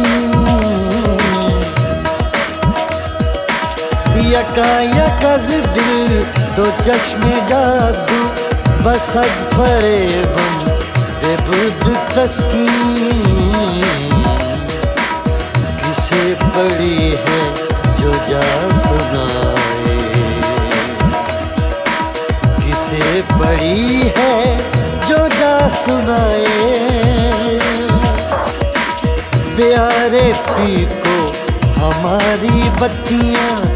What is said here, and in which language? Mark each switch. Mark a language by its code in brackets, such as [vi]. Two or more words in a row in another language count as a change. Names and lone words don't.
[fa] یکایک از دل دو چشم جادو بصد فریبم ببرد تسکین [bra] किसे पड़ी है जो जा सुनाए किसे पड़ी है जो जा सुनाए प्यारे पी को हमारी बत्तियाँ